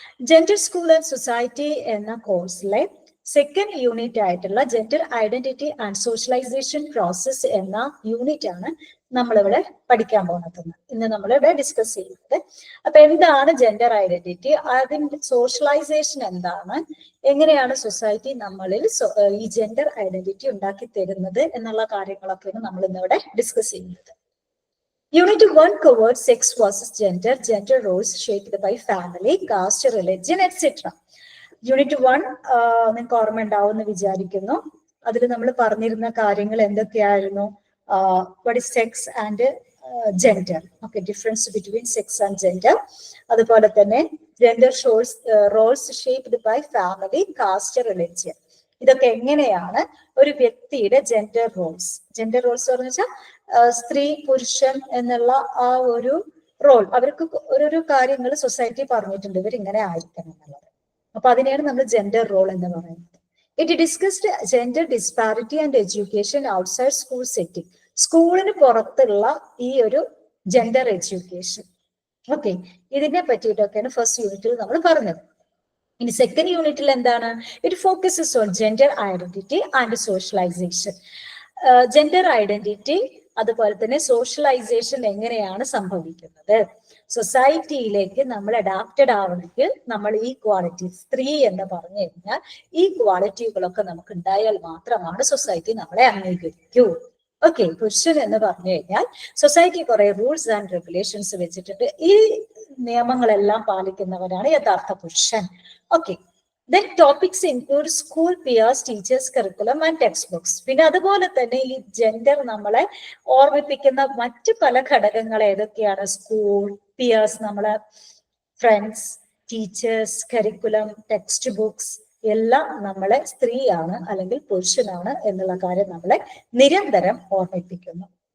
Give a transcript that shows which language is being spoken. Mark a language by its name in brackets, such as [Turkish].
[Malayalam] Gender School and Society എന്ന കോഴ്സിലെ second unit ആയിട്ടുള്ള gender identity and socialisation process എന്ന യൂണിറ്റ് ആണ് നമ്മളിവിടെ പഠിക്കാൻ പോകുന്നത്. ഇന്ന് നമ്മളിവിടെ ഡിസ്കസ് ചെയ്യുന്നത്. അപ്പൊ എന്താണ് ജെൻഡർ ഐഡന്റിറ്റി, അതിന്റെ സോഷ്യലൈസേഷൻ എന്താണ്, എങ്ങനെയാണ് സൊസൈറ്റി നമ്മളിൽ ഈ ജെൻഡർ ഐഡന്റിറ്റി ഉണ്ടാക്കി തരുന്നത് എന്നുള്ള കാര്യങ്ങളൊക്കെയാണ് നമ്മൾ ഇന്നിവിടെ ഡിസ്കസ് ചെയ്യുന്നത്. [English] Unit 1 covers sex versus gender, gender roles shaped by family, caste, religion, etc. [Malayalam] Unit 1 നിങ്ങൾക്ക് ഓർമ്മ ഉണ്ടാവും എന്ന് വിചാരിക്കുന്നു. അതിൽ നമ്മൾ പറഞ്ഞിരുന്ന കാര്യങ്ങൾ എന്തൊക്കെയായിരുന്നു? [English] What is sex and gender? Okay, difference between sex and gender. [Malayalam] അതുപോലെ തന്നെ [English] gender roles shaped by family, caste, religion. [Malayalam] ഇതൊക്കെ എങ്ങനെയാണ് ഒരു വ്യക്തിയുടെ ജെൻഡർ റോൾസ് എന്ന് വെച്ചാൽ സ്ത്രീ പുരുഷൻ എന്നുള്ള ആ ഒരു റോൾ, അവർക്ക് ഓരോരോ കാര്യങ്ങൾ സൊസൈറ്റി പറഞ്ഞിട്ടുണ്ട് ഇവരിങ്ങനെ ആയിരിക്കണം എന്നുള്ളത്. അപ്പൊ അതിനെയാണ് നമ്മൾ ജെൻഡർ റോൾ എന്ന് പറയുന്നത്. [English] It discussed gender disparity and education outside school setting. [Malayalam] സ്കൂളിന് പുറത്തുള്ള ഈ ഒരു ജെൻഡർ എഡ്യൂക്കേഷൻ. ഓക്കെ, ഇതിനെ പറ്റിയിട്ടൊക്കെയാണ് ഫസ്റ്റ് യൂണിറ്റിൽ നമ്മൾ പറഞ്ഞത്. ഇനി സെക്കൻഡ് യൂണിറ്റിൽ എന്താണ്? [English] It focuses on gender identity and socialisation. [Malayalam] Gender identity അതുപോലെ തന്നെ സോഷ്യലൈസേഷൻ എങ്ങനെയാണ് സംഭവിക്കുന്നത്? സൊസൈറ്റിയിലേക്ക് നമ്മൾ അഡാപ്റ്റഡ് ആവണമെങ്കിൽ നമ്മൾ ഈ ക്വാളിറ്റി, സ്ത്രീ എന്ന് പറഞ്ഞു കഴിഞ്ഞാൽ ഈ ക്വാളിറ്റികളൊക്കെ നമുക്ക് ഉണ്ടായാൽ മാത്രമാണ് സൊസൈറ്റി നമ്മളെ അംഗീകരിക്കൂ. ഓക്കെ, പുരുഷൻ എന്ന് പറഞ്ഞു കഴിഞ്ഞാൽ സൊസൈറ്റി കുറെ റൂൾസ് ആൻഡ് റെഗുലേഷൻസ് വെച്ചിട്ടുണ്ട്. ഈ നിയമങ്ങളെല്ലാം പാലിക്കുന്നവരാണ് യഥാർത്ഥ പുരുഷൻ. [English] Okay, then topics include school peers, teachers, curriculum and textbooks. [Malayalam] പിന്നെ അതുപോലെ തന്നെ ഈ ജെൻഡർ നമ്മളെ ഓർമ്മിപ്പിക്കുന്ന മറ്റു പല ഘടകങ്ങൾ ഏതൊക്കെയാണ്? സ്കൂൾ, പിയേഴ്സ്, നമ്മളെ friends, teachers, curriculum, text books എല്ലാം നമ്മളെ സ്ത്രീയാണ് അല്ലെങ്കിൽ പുരുഷനാണ് എന്നുള്ള കാര്യം നമ്മളെ നിരന്തരം ഓർമ്മിപ്പിക്കുന്നു.